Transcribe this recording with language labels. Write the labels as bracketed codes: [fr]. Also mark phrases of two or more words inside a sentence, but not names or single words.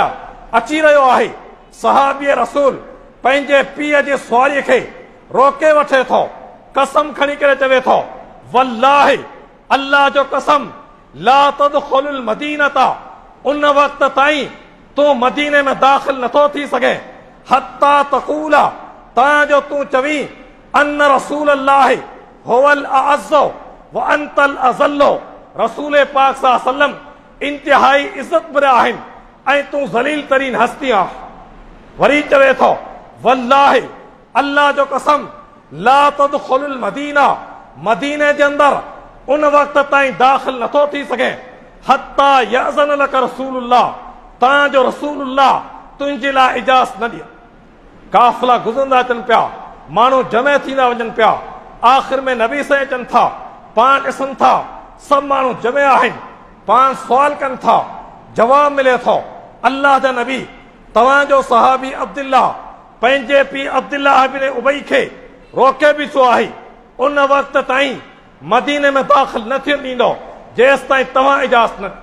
[sd] अची रहियो आहे, सहाबी रसूल पंहिंजे पीउ जी सुवारीअ खे रोके वठे थो, कसम खणी करे चवे थो वल्लाहि अल्लाह जो कसम [ar] لا تدخل المدينة, [sd] उन वक़्त ताईं तूं मदीने में दाख़िल नथो थी सघे, [ar] حتى تقول, [sd] तां तूं चवी [ar] أن رسول الله هو الأعز وأنت الأذل, [sd] रसूल पाक [ar] صلى الله عليه وسلم [sd] इंतिहाई इज़्ज़त वारा आहिनि ऐं तूं ज़लील तरीन हस्ती आहीं। वरी चवे थो वल्लाहि अल्लाह जो कसम [ar] لا تدخل المدينة, [sd] मदीने जे अंदरि उन वक़्त ताईं दाख़िल नथो थी सघे, [ar] حتى يأذن لك رسول الله, [sd] तांजो रसूलुल्लाह तुंहिंजे लाइ इजाज़त न ॾिए। काफ़िला गुज़रंदा अचनि पिया, माण्हू जमे थींदा वञनि पिया, आख़िर में नबी सां अचनि था, पाण ॾिसनि था सभु माण्हू जमे आहिनि, पाण सुवाल कनि था, जवाब मिले थो अल्लाह जा नबी तव्हांजो सहाबी अब्दुल्लाह पंहिंजे पीउ अब्दुल्लाह बिन उबई खे रोके बि छो आहे, उन वक़्त ताईं मदीने में दाख़िल न थियण ॾींदो जेसि ताईं तव्हां इजाज़त न।